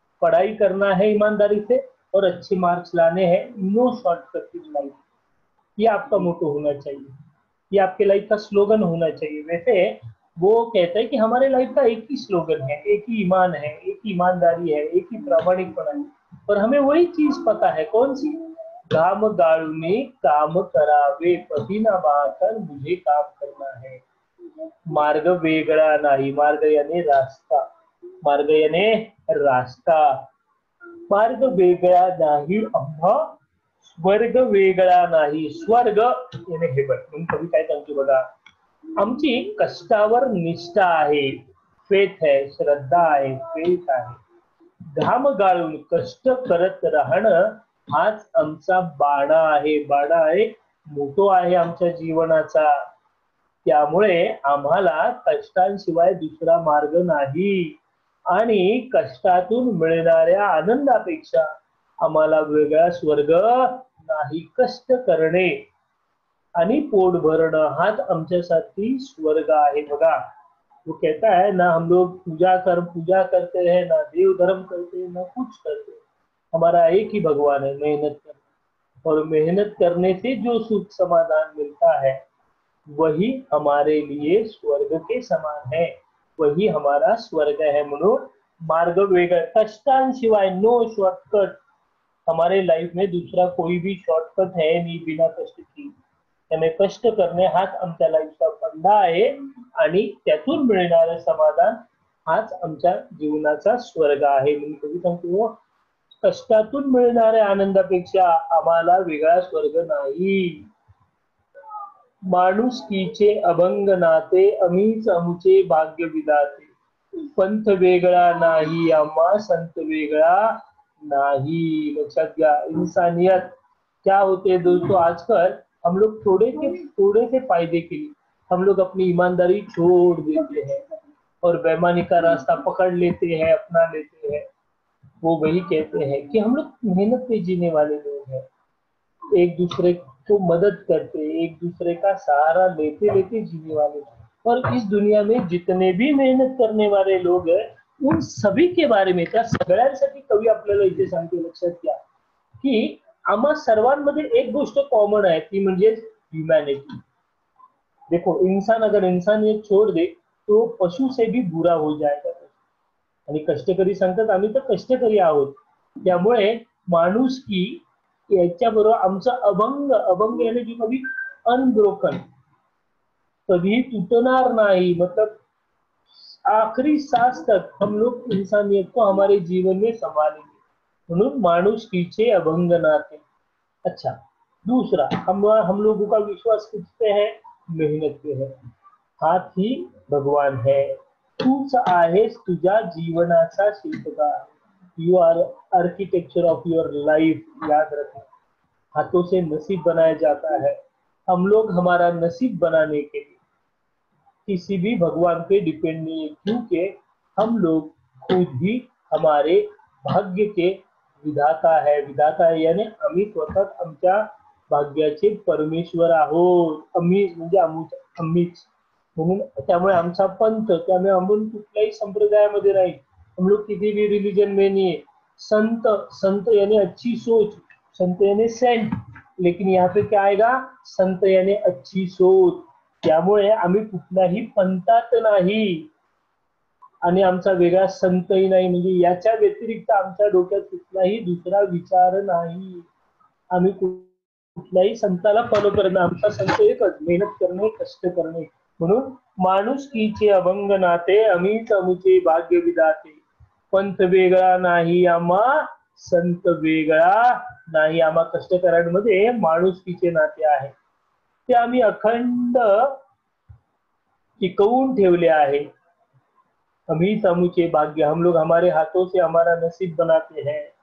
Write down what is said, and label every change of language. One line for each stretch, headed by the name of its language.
Hindi: पढ़ाई करना है ईमानदारी से और अच्छे मार्क्स लाने हैं, नो शॉर्टकट इन लाइफ, ये आपका मोटो होना चाहिए, ये आपके लाइफ का स्लोगन होना चाहिए। वैसे वो कहता है कि हमारे लाइफ का एक ही स्लोगन है, एक ही ईमान है, एक ही ईमानदारी है, एक ही प्रामाणिकपणा है, पर हमें वही चीज पता है, कौन सी?
Marathi: घाम गाळूनी काम करावे,
Hindi: पसीना बहाकर मुझे काम करना है,
Marathi: मार्ग वेगळा नाही,
Hindi: मार्ग यानी रास्ता, मार्ग यानी रास्ता,
Marathi: मार्ग वेगळा नाही आम्हा, स्वर्ग वेगळा नाही,
Hindi: स्वर्ग यानी हेवन।
Marathi: म्हणून कवी काय सांगतो बघा, आमची कष्टावर निष्ठा आहे,
Hindi: फेथ है,
Marathi: श्रद्धा आहे, फेथ आहे, घाम गाळून कष्ट करत राहणं हाच आमचा बाणा आहे, बाणा आहे, मोटो आहे आमच्या जीवनाचा। त्यामुळे आम्हाला कष्टांशिवाय दुसरा मार्ग नाही, आणि कष्टातून मिळणाऱ्या आनंदापेक्षा आम्हाला वेगळा स्वर्ग नाही। कष्ट करणे आणि पोट भरणं हाच आमच्यासाठी स्वर्ग आहे बघा।
Hindi: वो कहता है ना हम लोग पूजा करते हैं, ना देव धर्म करते हैं, ना कुछ करते हैं, हमारा एक ही भगवान है, मेहनत करना, और मेहनत करने से जो सुख समाधान मिलता है वही हमारे लिए स्वर्ग के समान है, वही हमारा स्वर्ग है।
Marathi: म्हणून मार्ग वेगळा, कष्टांशिवाय
Hindi: नो शॉर्टकट, हमारे लाइफ में दूसरा कोई भी शॉर्टकट है नहीं बिना कष्ट की।
Marathi: त्यामुळे कष्ट करणे हाच आमच्या लाईफचा फंडा आहे, आणि त्यातून मिळणारे समाधान हाच आमच्या जीवनाचा स्वर्ग आहे। म्हणून कधी सांगतो, कष्टातून मिळणाऱ्या आनंदापेक्षा आम्हाला वेगळा स्वर्ग नाही। माणुसकीचे अभंग नाते, अमीच आमचे भाग्य विधाते, पंथ वेगळा नाही आम्हा, संत वेगळा नहीं। लक्षात घ्या,
Hindi: इंसानियत क्या होते हैं दोस्तों, आजकल हम लोग थोड़े से फायदे के लिए हम लोग अपनी ईमानदारी छोड़ देते हैं और बेईमानी का रास्ता पकड़ लेते हैं, अपना लेते हैं। वो वही कहते हैं कि हम लोग मेहनत पे जीने वाले लोग हैं, एक दूसरे को मदद करते, एक दूसरे का सहारा लेते लेते जीने वाले। और इस दुनिया में जितने भी मेहनत करने वाले लोग हैं उन सभी के बारे में,
Marathi: त्या सगळ्यांसाठी कवी आपल्याला इथे सांगतो, लक्षात घ्या की आम्हा सर्वांमध्ये एक गोष्ट कॉमन आहे, ती म्हणजे ह्यूमैनिटी।
Hindi: देखो, इंसान अगर इंसानियत छोड़ दे तो पशु से भी बुरा हो जाएगा।
Marathi: आणि कष्टकरी सांगतात आम्ही तर कष्टकरी आहोत. त्यामुळे माणुसकी याच्याबरोबर आमचं अभंग, अभंग याने की कधी अनब्रोकन, कधी तुटणार नाही,
Hindi: मतलब आखिरी सांस तक हम लोग इंसानियत को हमारे जीवन में संभालेंगे.
Marathi: म्हणून माणुसकीचे अभंग नाते.
Hindi: अच्छा, दूसरा, हम लोगों का विश्वास किस पे है? मेहनत पे है. हात ही भगवान है.
Marathi: तूच आहेस तुझ्या जीवनाचा शिल्पकार.
English: You R architecture of your life.
Hindi: याद रखना, हाथों से नसीब बनाया जाता है. हम लोग हमारा नसीब बनाने के लिए किसी भी भगवान पे डिपेंड नहीं है, क्योंकि हम लोग खुद ही हमारे भाग्य के विधाता है. विधाता है यानी
Marathi: आम्ही स्वतः आमच्या भाग्याचे परमेश्वर आहोत. आम्ही म्हणजे आम्हीच. म्हणून त्यामुळे आमचा पंथ, त्यामुळे आपण कुठल्याही संप्रदायामध्ये नाही.
Hindi: हम लोग किसी भी रिलीजन में नहीं है. संत, संत यानी अच्छी सोच, संत यानी सेंट, लेकिन यहाँ पे क्या आएगा? संत यानी अच्छी सोच.
Marathi: त्यामुळे आम्ही कुठल्याही पंथात नाही आणि आमचा वेगळा संतही नाही. म्हणजे याच्या व्यतिरिक्त आमच्या डोक्यात कुठलाही दुसरा विचार नाही. आम्ही कुठल्याही संताला फॉलो करत नाही. आमचा संत एकच, मेहनत करणे, कष्ट करणे. म्हणून माणुसकीचे अभंग नाते, अमीच अमुचे भाग्य विधाते. पंथ वेगळा नाही आम्हा, संत वेगळा नाही आम्हा. कष्टकऱ्यांमध्ये माणुसकीचे नाते आहे, ते आम्ही अखंड टिकवून ठेवले आहे. अमीच अमुचे भाग्य,
Hindi: हम लोग हमारे हाथों से हमारा नसीब बनाते हैं.